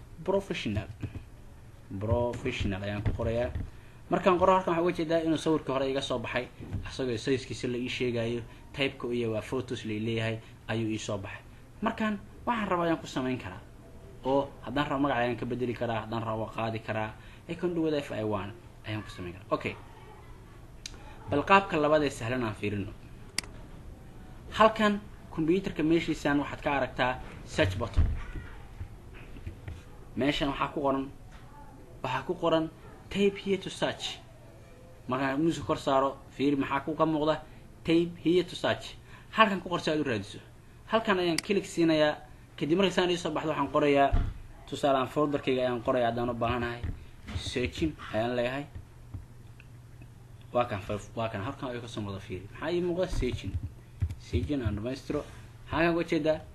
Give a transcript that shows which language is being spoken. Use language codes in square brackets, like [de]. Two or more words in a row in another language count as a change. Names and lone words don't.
[so] professional ayaan ku qorayaa markaan qoro halkan waxaan uga jeedaa inuu sawirka hore iga soo baxay asagoo size-kiisa la ii sheegayo type-ka iyo waa photos la leeyahay ayuu ii soo baxay markaan waxaan rabaa ayaan ku samayn karaa oo haddaan rabo magac ayaan ka bedeli karaa haddaan rabo qaadi karaa [en] I can do whatever I want [so] ayaan ku samayn karaa okay bal qaabka labaad ee sahlan aan fiirino halkan computerka meeshiisaan waxaad ka aragtaa [en] search button [so] meeshan waxaa ku qoran [en] type here to search [so] markaan muuska kor saaro fiiri maxaa ku ka muuqda [en] type here to search [so] halkan ku qorsa aad u raadiso halkan ayaan click siinayaa kadib markaan ii soo baxdo waxaan qorayaa tusaalaan folderkayga ayaan qorayaa haddaan u baahanahay searching ayaan leeyahay waa kan halkan ayuu ka soo muuqda fiiri maxaa ii muuqda searching aan dhamaystiro halkan uga jeedaa